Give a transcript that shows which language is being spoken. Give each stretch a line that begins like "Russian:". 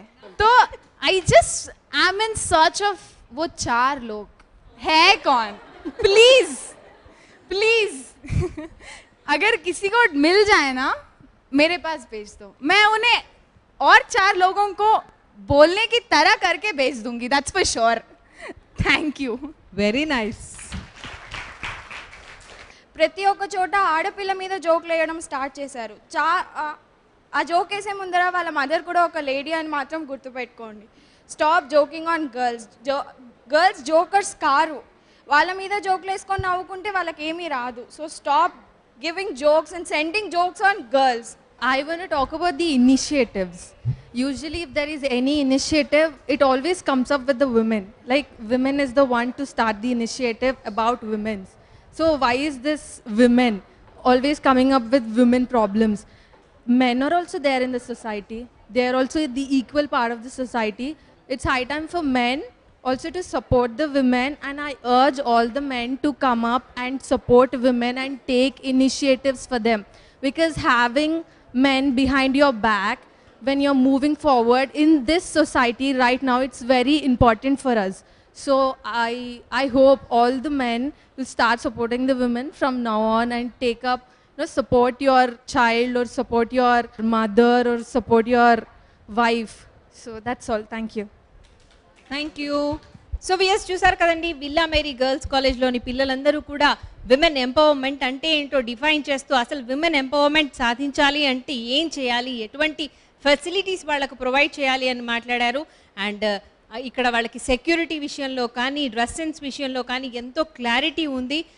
English: तो I just I am in search of
Hindi: वो 4 लोग है कौन. प्लीज प्लीज अगर किसी को मिल जाए ना मेरे पास भेज दो, मैं उन्हें और 4 लोगों को बोलने की तरह करके भेज दूंगी,
English: That's for sure. Thank you. Very nice.
Telugu: ప్రతి ఒక్క చోట ఆడపిల్ల మీద జోకులు వేయడం స్టార్ట్ చేశారు. ఆ జోక్ వేసే ముందర వాళ్ళ మదర్ కూడా ఒక లేడీ అని మాత్రం గుర్తుపెట్టుకోండి.
English: Stop joking on girls.
Telugu: Girls jokers car, వాళ్ళ మీద జోకులు వేసుకొని నవ్వుకుంటే వాళ్ళకి ఏమీ రాదు.
English: So stop giving jokes and sending jokes on girls. I want to talk about the initiatives. Usually if there is any initiative, it always comes up with the women. Like women is the one to start the initiative about women. So why is this women always coming up with women problems? Men are also there in the society. They are also the equal part of the society. It's high time for men also to support the women, and I urge all the men to come up and support women and take initiatives for them. Because having men behind your back when you're moving forward in this society right now, it's very important for us. So I hope all the men will start supporting the women from now on and take up, support your child or support your mother or support your wife. So that's all. Thank you. Thank you.
Telugu: So VS చూసారు కదండి, villa Mary girls కాలేజ్లోని పిల్లలందరూ కూడా women empowerment అంటే ఏంటో define చేస్తూ అసలు women empowerment సాధించాలి అంటే ఏం చేయాలి, ఎటువంటి ఫెసిలిటీస్ వాళ్ళకు ప్రొవైడ్ చేయాలి అని మాట్లాడారు. అండ్ ఇక్కడ వాళ్ళకి సెక్యూరిటీ విషయంలో కానీ డ్రెస్ సెన్స్ విషయంలో కానీ ఎంతో క్లారిటీ ఉంది.